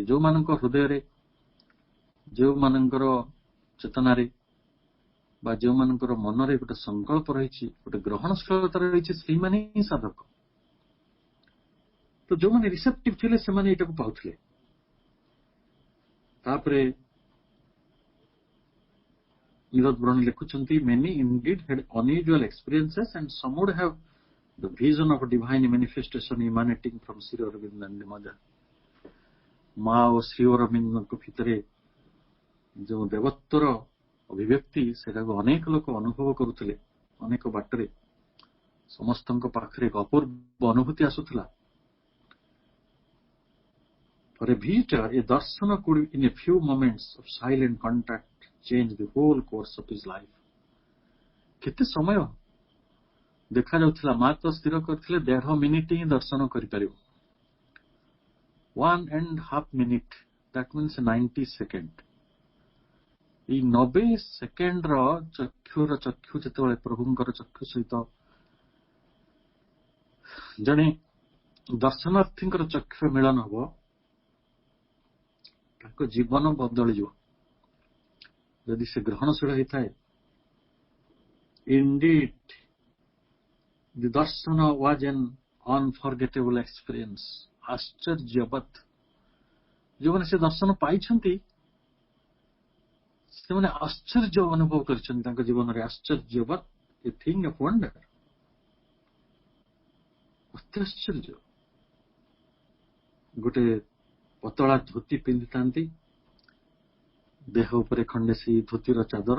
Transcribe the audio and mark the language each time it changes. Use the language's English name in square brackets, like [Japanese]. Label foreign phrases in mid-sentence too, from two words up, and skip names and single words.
[Odia] ଯୋଉମାନଙ୍କ ହୃଦୟରେ, ଯେଉଁମାନଙ୍କର ଚେତନାରେ ବା ଯେଉଁମାନଙ୍କର ମନରେ ଗୋଟେ ସଂକଳ୍ପ ରହିଛି, ଗୋଟେ ଗ୍ରହଣଶୀଳତା ରହିଛି, ସେଇମାନେ ହିଁ ସାଧକ। ତ ଯୋଉମାନେ ରିସେପ୍ଟିଭ ଥିଲେ ସେମାନେ ଏଇଟାକୁ ପାଉଥିଲେ। ତାପରେ ନିରଜ ବ୍ରହ୍ମଣୀ ଲେଖୁଛନ୍ତି, [English] many indeed had unusual experiences and some would have the vision of a divine manifestation emanating from Sri Aurobindo and the Mother. [Odia] ମା ଓ ଶ୍ରୀ ଅରବିନ୍ଦଙ୍କ ଭିତରେ ଯେଉଁ ଦେବତ୍ୱର ଅଭିବ୍ୟକ୍ତି, ସେଟାକୁ ଅନେକ ଲୋକ ଅନୁଭବ କରୁଥିଲେ। ଅନେକ ବାଟରେ ସମସ୍ତଙ୍କ ପାଖରେ ଏକ ଅପୂର୍ବ ଅନୁଭୂତି ଆସୁଥିଲା। [English] For a visitor, a darsana could in a few moments of silent contact change the whole course of his life. [Odia] କେତେ ସମୟ ଦେଖାଯାଉଥିଲା, ମା ତ ସ୍ଥିର କରିଥିଲେ 1.5 ମିନିଟ୍ ହିଁ ଦର୍ଶନ କରିପାରିବ। [English] 1.5 minute, that means 90 seconds. [Odia] ଏଇ 90 ସେକେଣ୍ଡର ଚକ୍ଷୁ ଯେତେବେଳେ ପ୍ରଭୁଙ୍କର ଚକ୍ଷୁ ସହିତ ଜଣେ ଦର୍ଶନାର୍ଥୀଙ୍କର ଚକ୍ଷୁ ମିଳନ ହବ, ତାଙ୍କ ଜୀବନ ବଦଳିଯିବ। ଯଦି ସେ ଗ୍ରହଣଶୀଳ ହେଇଥାଏ, [English] indeed the darsana was an unforgettable experience. [Odia] ଆଶ୍ଚର୍ଯ୍ୟବତ୍। ଯେଉଁମାନେ ସେ ଦର୍ଶନ ପାଇଛନ୍ତି ସେମାନେ ଆଶ୍ଚର୍ଯ୍ୟ ଅନୁଭବ କରିଛନ୍ତି ତାଙ୍କ ଜୀବନରେ। ଆଶ୍ଚର୍ଯ୍ୟବତ୍, [English] a thing of wonder, [Odia] ଅତ୍ୟାଶ୍ଚର୍ଯ୍ୟ। ଗୋଟେ ପତଳା ଧୋତି ପିନ୍ଧିଥାନ୍ତି, ଦେହ ଉପରେ ଖଣ୍ଡେ ସେଇ ଧୋତିର ଚାଦର।